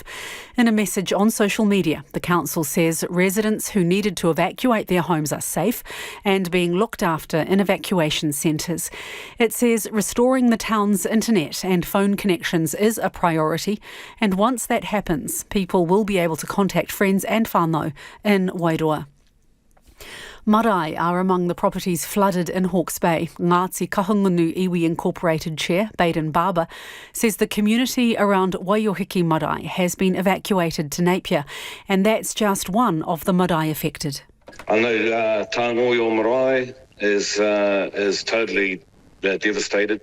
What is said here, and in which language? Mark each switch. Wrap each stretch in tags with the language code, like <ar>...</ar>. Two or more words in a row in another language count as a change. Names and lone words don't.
<en>In a message on social media, the council says residents who needed to evacuate their homes are safe and being looked after in evacuation centres. It says restoring the town's internet and phone connections is a priority, and once that happens, people will be able to contact friends and whānau in Wairoa. Marae are among the properties flooded in Hawke's Bay. Ngāti Kahungunu Iwi Incorporated Chair, Baden Barber, says the community around Waiohiki Marae has been evacuated to Napier, and that's just one of the marae affected. I know Tāngoio Marae is totally devastated.</en>